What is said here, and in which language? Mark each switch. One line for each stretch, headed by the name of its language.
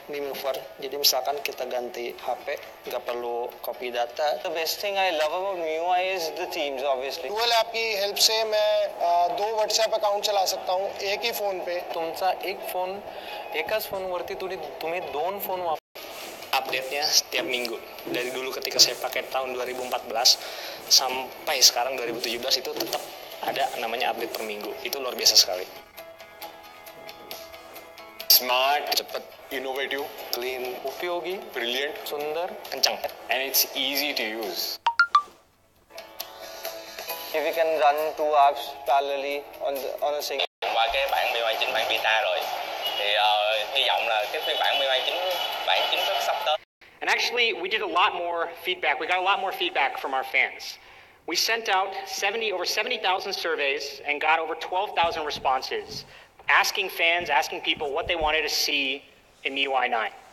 Indonesian: Mi mover. Jadi misalkan kita ganti HP, nggak perlu copy data.
English: The best thing I love about MIUI is the themes, obviously.
Hindi: Dual app की help से मैं 2 WhatsApp account चला सकता हूँ एक ही phone पे.
Marathi: तुमचा एक phone, एकाच फोनवरती तुम्ही 2 phone वापर.
Indonesian: Update-nya setiap minggu. Dari dulu ketika saya pakai tahun 2014 sampai sekarang 2017 itu tetap ada namanya update per minggu. Itu luar biasa sekali.
English: Smart,
Indonesian: cepat,
English: innovative, Clean,
Hindi: उपयोगी,
English: brilliant,
Hindi: सुंदर,
Indonesian: Kencang.
English: and it's easy to use. If you can run 2 apps parallelly on a single.
Vietnamese: Qua cái bản MIUI 9 bản beta rồi thì hy vọng là cái phiên bản MIUI 9 bản chính thức sắp tới.
English: And actually, we did a lot more feedback. We got a lot more feedback from our fans. We sent out over 70,000 surveys and got over 12,000 responses, asking fans, asking people what they wanted to see in MIUI 9.